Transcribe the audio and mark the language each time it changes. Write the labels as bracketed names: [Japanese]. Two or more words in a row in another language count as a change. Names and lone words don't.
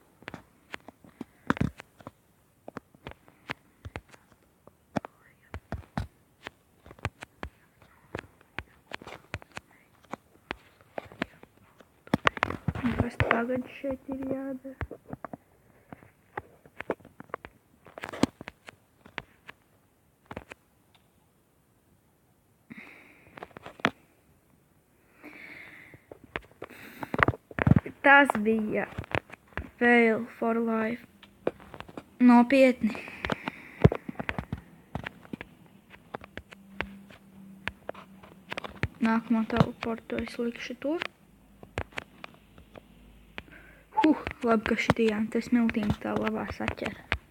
[Latvian] Kas tagad šeit ir jādara? Tas bija [English] fail for life. [Latvian] Nopietni. Nākamā teleportu es likšu tur. Labi, ka šitījām te smiltīm tā labā saķera.